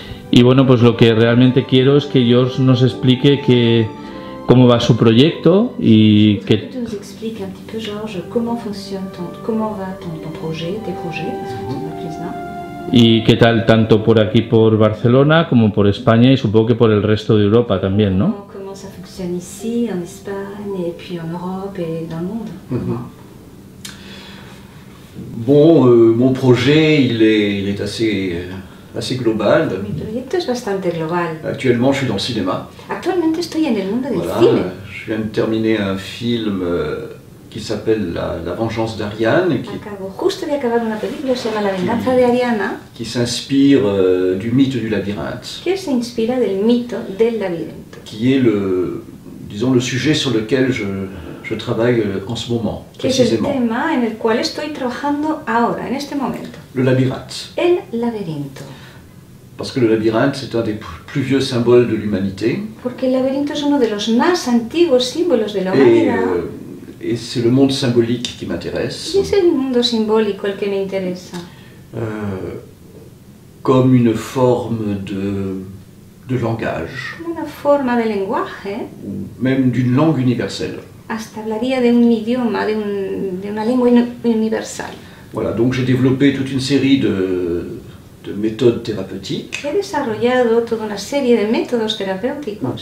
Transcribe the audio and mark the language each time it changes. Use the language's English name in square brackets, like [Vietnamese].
[Spanish] Y bueno, pues lo que realmente quiero es que George nos explique cómo va su proyecto y que... [French] Nous explique un petit peu, Georges, comment fonctionne comment va ton projet, tes projets, parce que tu en as plusieurs. [Spanish] Y qué tal tanto por aquí, por Barcelona, como por España y supongo que por el resto de Europa también, ¿no? [French] Comment ça fonctionne ici, en Espagne, et puis en Europe et dans le monde. Bon, mon projet, il est assez global. [Spanish] Mi proyecto es bastante global. [French] Actuellement, je suis dans le cinéma. [Spanish] Actualmente estoy en el mundo del [French] Voilà, [Spanish] cine. [French] je viens de terminer un film qui s'appelle La vengeance d'Ariane, [Spanish] Justo de acabar una película, se llama La venganza de Ariana, [French] qui s'inspire du mythe du labyrinthe, [Spanish] que se inspira del mito del laberinto, [French] qui est disons, le sujet sur lequel je travaille en ce moment, [Spanish] que es el [French] précisément. [Spanish] tema en el cual estoy trabajando ahora, en este momento. [French] Le labyrinthe. [Spanish] El laberinto. [French] Parce que le labyrinthe, c'est un des plus vieux symboles de l'humanité. [Spanish] Porque el laberinto es uno de los más antiguos símbolos de la humanidad. [French] Et c'est le monde symbolique qui m'intéresse. [Spanish] Y es el mundo simbólico el que me interesa. [French] Comme une forme de langage. [Spanish] Como una forma de lenguaje. [French] Ou même d'une langue universelle. [Spanish] Hasta hablaría de un idioma, de una lengua universal. [French] Voilà, donc j'ai développé toute une série de méthodes thérapeutiques. [Spanish] He desarrollado toda una serie de métodos terapéuticos